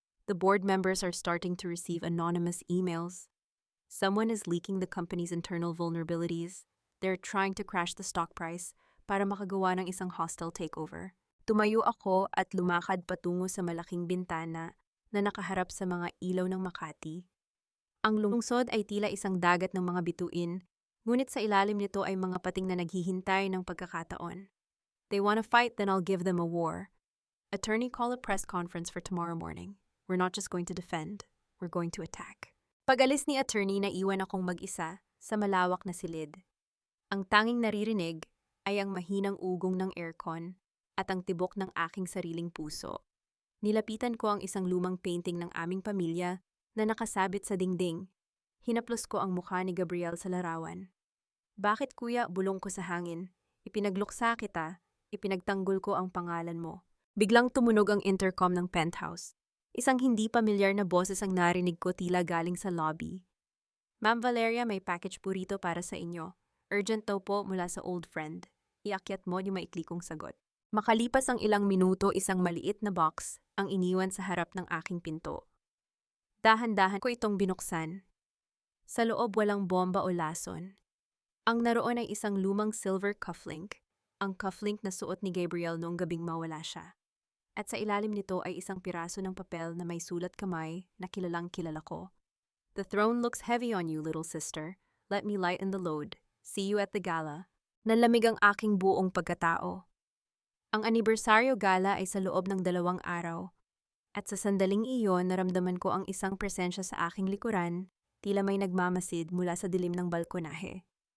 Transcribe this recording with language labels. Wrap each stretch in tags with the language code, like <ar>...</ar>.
<en>The board members are starting to receive anonymous emails. Someone is leaking the company's internal vulnerabilities. They're trying to crash the stock price</en> <tl>para makagawa ng isang</tl> <en>hostile takeover.</en> <tl>Tumayo ako at lumakad patungo sa malaking bintana na nakaharap sa mga ilaw ng Makati. Ang lungsod ay tila isang dagat ng mga bituin, ngunit sa ilalim nito ay mga pating na naghihintay ng pagkakataon.</tl> <en>They want to fight, then I'll give them a war. Attorney, call a press conference for tomorrow morning. We're not just going to defend, we're going to attack.</en> <tl>Pag-alis ni attorney, naiwan akong mag-isa sa malawak na silid. Ang tanging naririnig ay ang mahinang ugong ng aircon at ang tibok ng aking sariling puso. Nilapitan ko ang isang lumang painting ng aming pamilya na nakasabit sa dingding. Hinaplos ko ang mukha ni Gabriel sa larawan. Bakit kuya, bulong ko sa hangin? Ipinagluksa kita, ipinagtanggol ko ang pangalan mo. Biglang tumunog ang intercom ng penthouse. Isang hindi pamilyar na boses ang narinig ko tila galing sa lobby. Ma'am Valeria, may package po rito para sa inyo. Urgent daw po mula sa old friend. Iakyat mo yung maikli kong sagot. Makalipas ang ilang minuto, isang maliit na box ang iniwan sa harap ng aking pinto. Dahan-dahan ko itong binuksan. Sa loob walang bomba o lason. Ang naroon ay isang lumang silver cufflink, ang cufflink na suot ni Gabriel noong gabing mawala siya. At sa ilalim nito ay isang piraso ng papel na may sulat kamay na kilalang kilala ko.</tl> <en>The throne looks heavy on you, little sister. Let me lighten the load. See you at the gala.</en> <tl>Nalamig ang aking buong pagkatao. Ang anibersaryo gala ay sa loob ng 2 araw. At sa sandaling iyon, naramdaman ko ang isang presensya sa aking likuran, tila may nagmamasid mula sa dilim ng balkonahe.</tl>